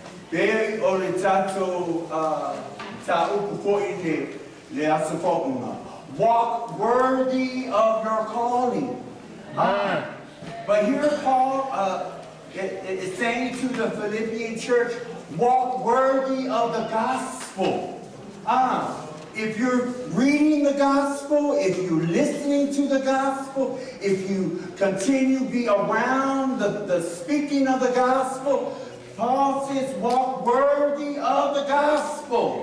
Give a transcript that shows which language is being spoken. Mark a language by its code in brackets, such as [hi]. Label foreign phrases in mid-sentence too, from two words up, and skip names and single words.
[en] Be ole tato ta upu ko'i le asafa'una. Walk worthy of your calling. But here Paul is saying to the Philippian church, walk worthy of the gospel. If you're reading the gospel, if you're listening to the gospel, if you continue to be around the speaking of the gospel, Paul says, walk worthy of the gospel.